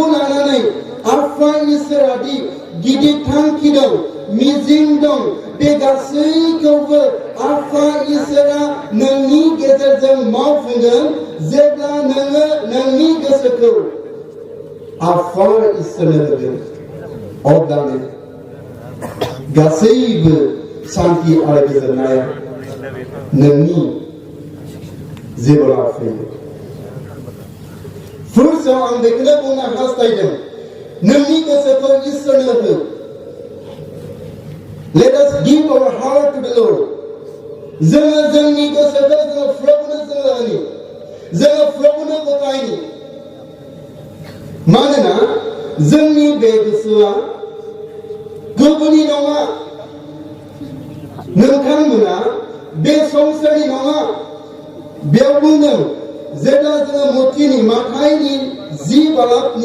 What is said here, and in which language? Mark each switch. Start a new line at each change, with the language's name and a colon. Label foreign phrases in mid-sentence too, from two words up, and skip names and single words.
Bodo: लानानै आफा इसोरादि गिदिर थांखि दं मिजिं दं बे गासैखौबो आफा इसोरा नोंनि गेजेरजों मावफुंगोन जेब्ला नोङो नोंनि गोसोखौ आफा इसोरनो होगोन अब्लानो गासैबो शान्ति आरो गोजोननाया नोंनि जिबनाव फैयो फार्स्टआव आं बेखौनो बुंनो हास्थायदों नोंनि गोसोखौ इसोरनो हो
English: let us give our heart to the Lord
Bodo: जोङो जोंनि गोसोखौ जोङो प्रभुनो जोङो होनि जोङो प्रभुनो गथायनि मानोना जोंनि बे गोसोआ गुबुननि नङा नोंथांमोना बे संसारनि नङा बेयाव बुंदों जेब्ला जोङो मथिनि माथाइनि 10 बालाबनि